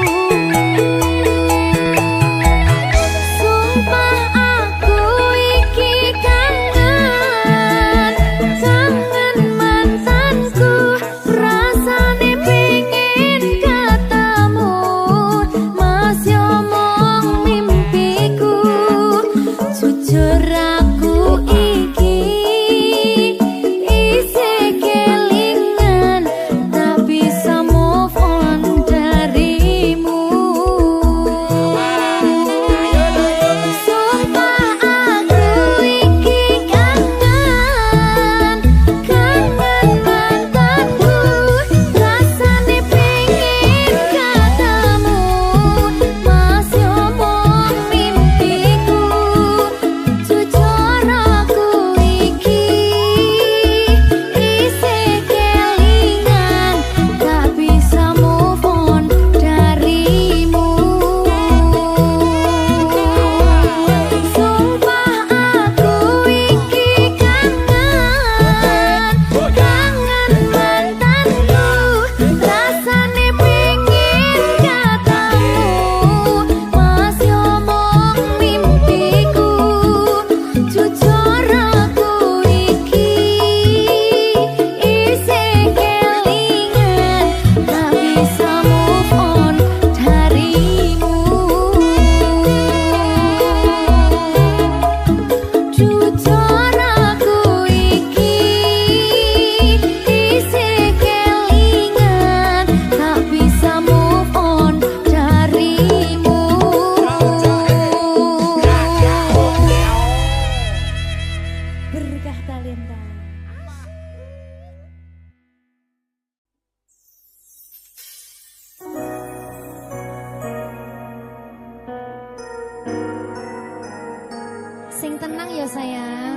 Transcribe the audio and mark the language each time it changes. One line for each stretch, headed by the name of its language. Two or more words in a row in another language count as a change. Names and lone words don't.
Javanese: Sumpah aku iki kangen mantanku, rasane pengen ketemu. Masih omong mimpiku, jujur aku iki isih kelingan, tak bisa
English: move on
Javanese: darimu. Sumpah aku iki kangen mantanku, rasane pengen ketemu. Masih omong mimpiku, jujur aku iki isih kelingan, tak bisa
English: move on
Javanese: darimu. Sumpah aku iki kangen mantanku, rasane pengen ketemu. Masih omong mimpiku, jujur aku iki isih kelingan, tak bisa
English: move on
Javanese: darimu. Jujur aku iki isih kelingan, tak bisa
English: move on
Javanese: darimu. Berkah talenta. Sing tenang ya sayang,